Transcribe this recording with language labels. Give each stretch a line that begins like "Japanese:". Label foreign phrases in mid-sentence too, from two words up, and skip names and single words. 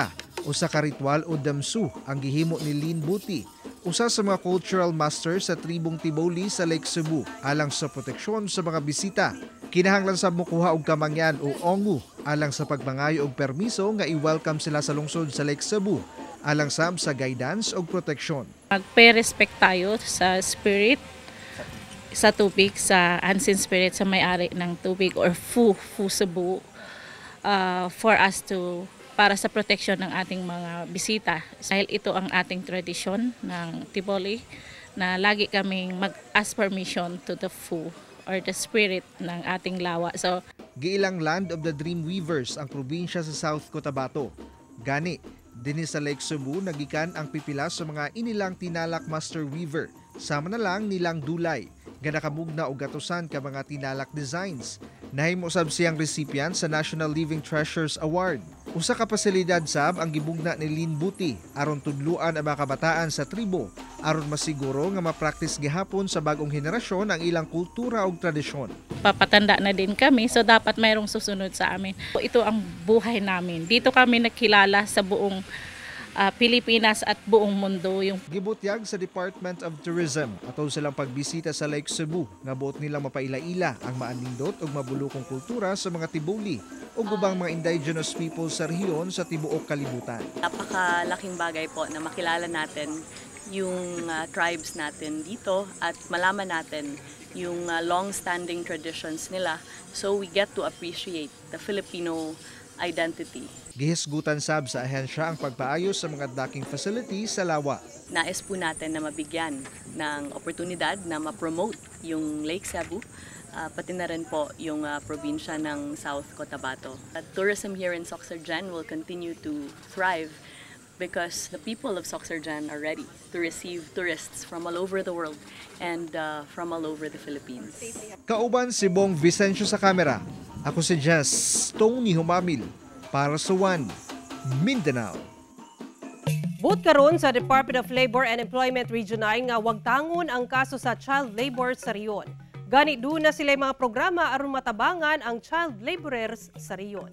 Cebuano: Usa ka ritual o damsu ang gihimo ni Lynn Buti, usa sa mga
English: cultural masters
Cebuano: sa tribong Tiboli sa Lake Cebu alang sa proteksyon sa mga bisita. Kinahanglan sab mokuha og kamangyan o ongu alang sa pagmangayo og permiso nga i-welcome sila sa lungsod sa Lake Cebu alang sab sa guidance og proteksyon.
Filipino: Magpe-respect tayo sa spirit sa tubig, sa
English: unseen spirit
Filipino: sa may-ari ng tubig or Fu Cebu
English: for us to
Filipino: para sa proteksyon ng ating mga bisita. Dahil ito ang ating tradisyon ng Tiboli na lagi kaming
English: mag-ask permission to the Fu or the spirit
Filipino: ng ating lawa. So,
Cebuano: giilang
English: land of the Dream Weavers
Cebuano: ang probinsya sa South Cotabato. Gani, dinhi sa Lake Cebu nagikan ang pipila sa mga inilang tinalak
English: master weaver
Cebuano: Sama na lang nilang dulay nga nakamugna og gatusan ka mga tinalak designs. Nahimo sab siyang recipient sa National Living Treasures Award. Usa ka pasilidad sab ang gibugna ni Lynn Buti aron tudluan ang mga kabataan sa tribo aron masiguro nga ma-practice gihapon sa bagong henerasyon ang ilang kultura ug tradisyon.
Filipino: Papatanda na din kami, so dapat mayroong susunod sa amin. Ito ang buhay namin. Dito kami nakilala sa buong Pilipinas at buong mundo. Yung
Cebuano: gibutyag sa Department of Tourism atol silang pagbisita sa Lake Cebu nga buot nilang mapaila-ila ang maanindot ug mabulokong kultura sa mga tibuli ug ubang mga
English: indigenous people
Cebuano: sa rehiyon sa tibuok kalibutan.
Filipino: Napakalaking bagay po na makilala natin yung tribes natin dito at malaman natin yung
English: long-standing traditions
Filipino: nila,
English: so we get to appreciate the Filipino identity.
Cebuano: Gihisgutan sab sa ahensya ang pagpaayos sa mga
English: docking facilities
Cebuano: sa lawa.
Filipino: Nais po natin na mabigyan ng oportunidad na ma-promote yung Lake Cebu, pati na rin po yung probinsya ng South Cotabato.
English: Tourism here in Sorsogon will continue to thrive because the people of Sorsogon are ready to receive tourists from all over the world and from all over the Philippines.
Cebuano: Kauban si Bong Vicencio sa kamera. Ako si Jess Tony Humamil para sa One Mindanao. But karon sa Department of Labor and Employment Region 9 nga wagtangon ang kaso sa child labor sa riyon. Gani do na sila mga programa aron matabangan ang child laborers sa riyon.